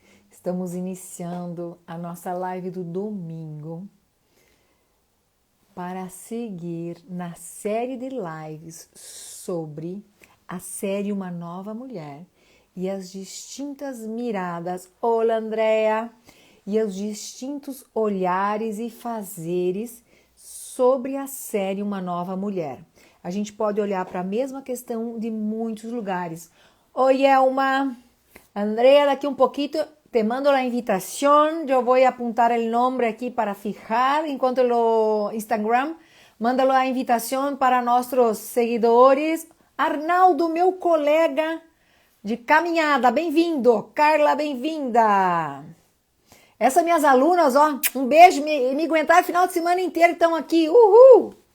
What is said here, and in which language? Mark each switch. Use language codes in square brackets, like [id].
[pt] Estamos iniciando a nossa live do domingo para seguir na série de lives sobre a série Uma Nova Mulher e as [es] distintas miradas, [pt] olá, Andréa, e os distintos olhares e fazeres sobre a série Uma Nova Mulher. A gente pode olhar para a mesma questão de muitos lugares. Oi, Elma. [es] Andrea, daqui un poquito te mando la invitación. Yo voy a apuntar el nombre aquí para fijar. [pt] Enquanto lo Instagram, manda a invitação para nossos seguidores. Arnaldo, meu colega de caminhada, bem-vindo. Carla, bem-vinda. Essas minhas alunas, ó, um beijo, me aguentaram o final de semana inteiro, estão aqui. Uhul!